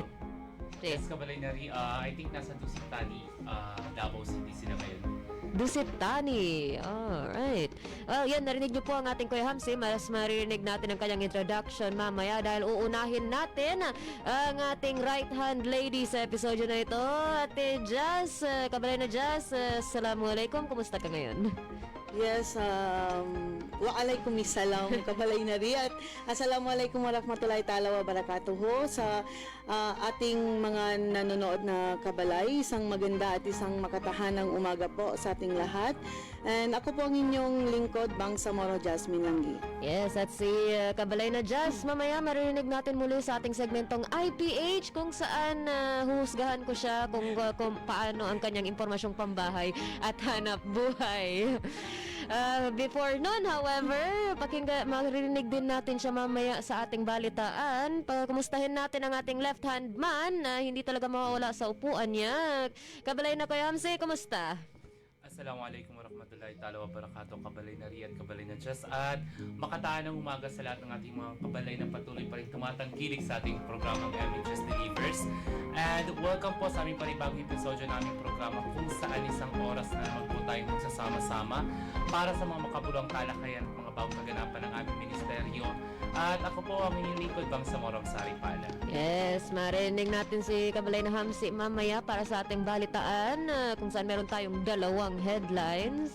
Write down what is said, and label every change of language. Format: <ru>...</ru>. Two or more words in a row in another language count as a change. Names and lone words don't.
<tl>Yes, Kabalinari,</tl> <en>I think</en> <tl>nasa Dusit Tani, Davao City sila ngayon. Dusit Tani. Alright. Well, yan, narinig niyo po ang ating Kuya Hamsi. Mas maririnig natin ang kanyang introduction mamaya dahil uunahin natin ang ating</tl> <en>right-hand lady</en> <tl>sa episodyo na ito. Ate Jazz, Kabalay na Jazz, assalamualaikum. Kumusta ka ngayon? Yes, waalaikumsalam kabalay na rin at</tl> <ar>السلام عليكم ورحمة الله تعالى وبركاته</ar> <tl>sa ating mga nanonood na kabalay. Isang maganda at isang makatahanang umaga po sa ating lahat. And ako po ang inyong lingkod, Bangsamoro Jasmine Langgi. Yes, at si Kabalay na Jazz, mamaya maririnig natin muli sa ating segmentong IPH kung saan huhusgahan ko siya kung paano ang kanyang impormasyong pambahay at hanap buhay. Before nun, however, maririnig din natin siya mamaya sa ating balitaan. Kumustahin natin ang ating</tl> <en>left-hand man</en> <tl>na hindi talaga mawawala sa upuan niya. Kabalay na Kuya Hamsi, kumusta?</tl> <ar>السلام عليكم ورحمة الله تعالى وبركاته,</ar> <tl>Kabalay na Ria at Kabalay na Jazz, at makataanang umaga sa lahat ng ating mga kabalay na patuloy pa rin tumatangkilik sa ating programang MHS Delivers. And welcome po sa aming panibagong episodyo naming programa kung saan isang oras na naman po tayong magsasama-sama para sa mga makabuluhang talakayan at mga bagong kaganapan ng aming ministeryo. At ako po ang inyong lingkod, Bangsamoro Saripala. Yes, marinig natin si Kabalay na Hamsi mamaya para sa ating balitaan kung saan meron tayong dalawang headlines.</tl>